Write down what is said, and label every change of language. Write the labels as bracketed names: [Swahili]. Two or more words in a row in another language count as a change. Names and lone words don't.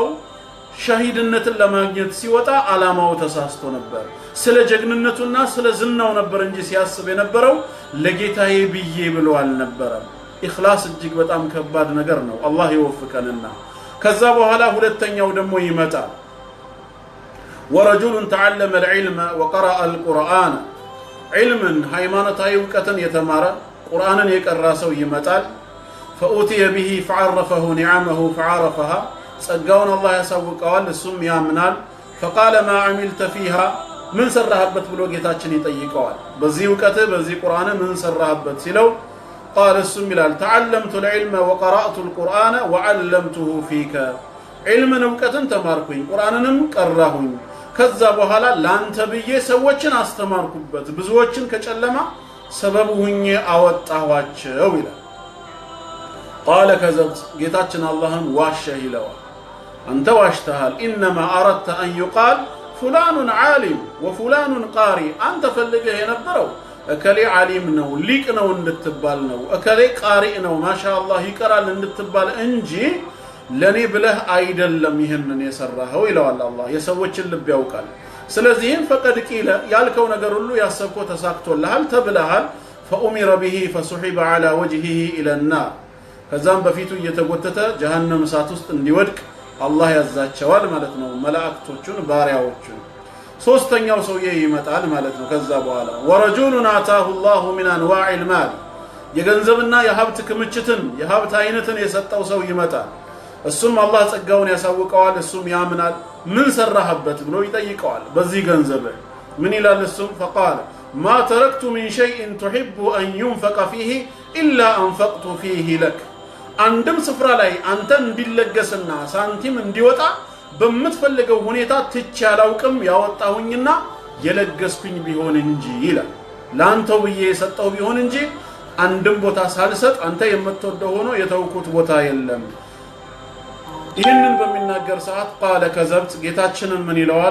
[Amharic] ሸሂድነትን ለማግኘት ሲወጣ ዓላማው ተሳስቶ ነበር። ስለ ጀግንነቱና ስለ ዝናው ነበር እንጂ ሲያስብ የነበረው ለጌታዬ ብዬ ብሎ አልነበረም። ኢኽላስ እጅግ በጣም ከባድ ነገር ነው። አላህ ይወፍቀንና ከዛ በኋላ ሁለተኛው ደግሞ ይመጣል። [Arabic] ورجل تعلم العلم وقرأ القرآن [Amharic] ዒልምን ሃይማኖታዊ እውቀትን የተማረ ቁርአንን የቀራ ሰው ይመጣል። [Arabic] فأوتي به فعرفه نعمه فعرفها [Amharic] ጸጋውን አላህ ያሳውቀዋል፣ እሱም ያምናል። [Arabic] فقال ما عملت فيها [Amharic] ምን ሰራህበት ብሎ ጌታችን ይጠይቀዋል። በዚህ እውቀት በዚህ ቁርአን ምን ሰራህበት ሲለው قال እሱም ይላል [Arabic] تعلمت العلم وقرأت القرآن وعلمته فيك [Amharic] ዒልምን እውቀትን ተማርኩኝ ቁርአንንም ቀራሁኝ ከዛ በኋላ ላንተ ብዬ ሰዎችን አስተማርኩበት ብዙዎችን ከጨለማ ሰበብ ሁኜ አወጣኋቸው ይላል። [Arabic] قال كذبت [Amharic] ጌታችን አላህን ዋሸህ ይለዋል። አንተ ዋሽተሃል። [Arabic] إنما أردت أن يقال فلان عالم وفلان [Amharic] ቃሪ አንተ ፈልገህ የነበረው እከሌ ዓሊም ነው ሊቅ ነው እንድትባል ነው፣ እከሌ ቃሪ ነው ማሻአላህ ይቀራል እንድትባል እንጂ ለኔ ብለህ አይደለም ይሄንን የሰራኸው ይለዋል። አላህ የሰዎችን ልብ ያውቃል። ስለዚህም [Arabic] فقد قيل [Amharic] ያልከው ነገር ሁሉ ያሰብከው ተሳክቶልሃል ተብለሃል። [Arabic] فأمر به فسحب على وجهه إلى النار [Amharic] ከዛም በፊቱ እየተጎተተ ጀሃነም እሳት ውስጥ እንዲወድቅ አላህ ያዛቸዋል ማለት ነው፣ መላእክቶቹን ባሪያዎቹን። ሶስተኛው ሰውዬ ይመጣል ማለት ነው። ከዛ በኋላ [Arabic] ورجل آتاه الله من انواع المال [Amharic] የገንዘብና የሀብት ክምችትን የሀብት አይነትን የሰጠው ሰው ይመጣል። እሱም አላህ ጸጋውን ያሳውቀዋል፣ እሱም ያምናል። ምን ሰራህበት ብሎ ይጠይቀዋል። በዚህ ገንዘብ ምን ይላል እሱም [Arabic] فقال ما تركت من شيء تحب أن ينفق فيه إلا أنفقت فيه لك [Amharic] አንድም ስፍራ ላይ አንተ እንዲለገስና ሳንቲም እንዲወጣ በመትፈልገው ሁኔታ ትቼ አላውቅም ያወጣሁኝና የለገስኩኝ ቢሆን እንጂ ይላል። ላንተው ብዬ የሰጠው ቢሆን እንጂ አንድም ቦታ ሳልሰጥ አንተ የምትወደው ሆኖ የተውኩት ቦታ የለም። ይህንን በሚናገር ሰዓት [Arabic] قال كذبت [Amharic] ጌታችንን ምን ይለዋል?